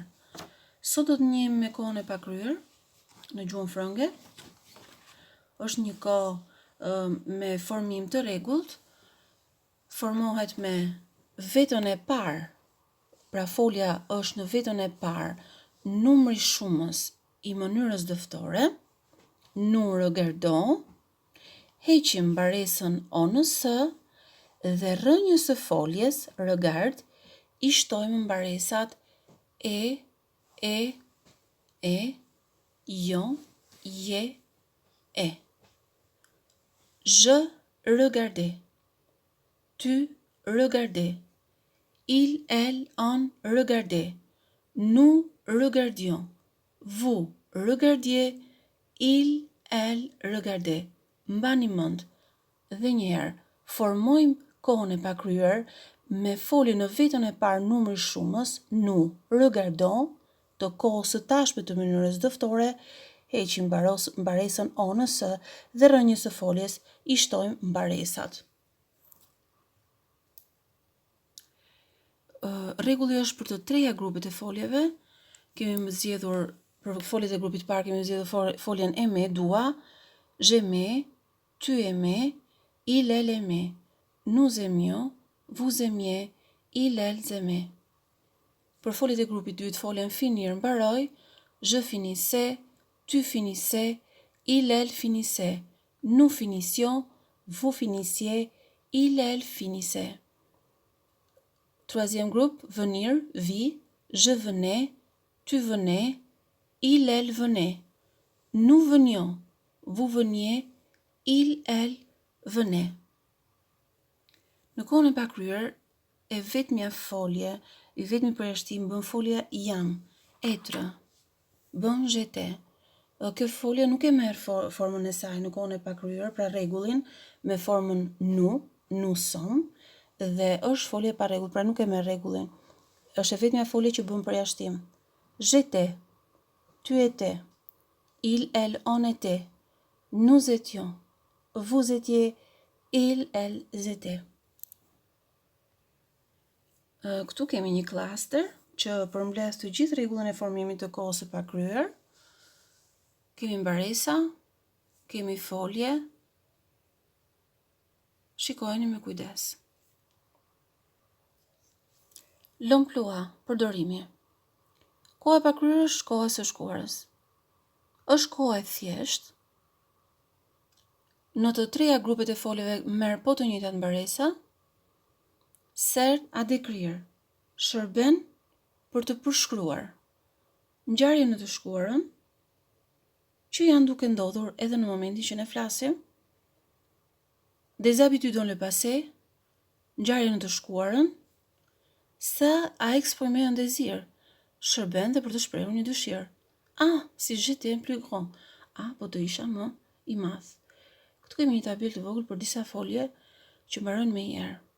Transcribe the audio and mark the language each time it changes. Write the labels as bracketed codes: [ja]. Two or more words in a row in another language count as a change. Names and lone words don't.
[sq] Sot do të njihemi me kohën e pakryer në gjuhën frënge. Është një kohë me formim të rregullt, formohet me vetën e parë. Pra folja është në vetën e parë, numri shumës I mënyrës dëftore, [fr] nous regardons, [sq] heqim mbaresën ONS dhe rrënjës së foljes, regard, I shtojmë mbaresat e, jon, je, e. [fr] Je regardais. Tu regardais. Il, elle, on regardait. Nous regardions. Vous regardiez. Il, elle regardait. [sq] Mbani mend. Dhe njëherë, formojmë kohën e pakryer me folje në vetën e parë numri shumës, [fr] nous regardons, [sq] të kohës së tashme të mënyrës dëftore, heqim mbaresën ONS dhe rrënjës së foljes I shtojmë mbaresat. Rregulli është për të treja grupet e foljeve. Kemi zgjedhur për foljet e grupit parë kemi zgjedhur foljen aimer, dua, [fr] j'aimais, tu aimais, il, elle aimait, nous aimions, vous aimiez, il, elles aimaient. [sq] Për foljet e grupit dytë, foljen finir mbaroi, [fr] je finissais, tu finissais, il, elle finissait, nous finissions, vous finissiez, il, elle finissait. Troisième groupe, venir, vi, je venais, tu venais, il, elle venait, nous venions, vous veniez, il, elle venait. [sq] Në kohën e pakryer, e vetmja folje, I vetmi përjashtim bën folja jam, être, bën j'étais. Kjo folje nuk e merr formën e saj në kohën e pakryer, pra rregullin me formën [fr] nous sommes, [sq] dhe është folje pa rregull, pra nuk e merr rregullin. Është e vetmja folje që bën përjashtim. [fr] J'étais, tu étais, il, elle, on était, nous étions, vous étiez, il, elles étaient. [sq] Këtu kemi një klaster që përmbledh të gjithë rregullin e formimit të kohës së pakryer. Kemi mbaresa, kemi folje. Shikojeni me kujdes. L'emploi, përdorimi. Koha e pakryer është koha së shkuarës. Është koha e thjeshtë. Në të treja grupet e foljeve merr po të njëjtat mbaresa. [fr] Sert à décrire, [sq] shërben për të përshkruar. Ngjarje në të shkuarën, që janë duke ndodhur edhe në momentin që ne flasim. [fr] Des habitudes dans le passé, [sq] ngjarje në të shkuarën. [fr] Ça a exprimé un désir, [sq] shërben dhe për të shprehur një dëshirë. [fr] Ah, si j'étais plus grand. [sq] Ah, po të isha më I madh. Këtu kemi një tabel të vogël për disa folje që mbarojnë me I-er.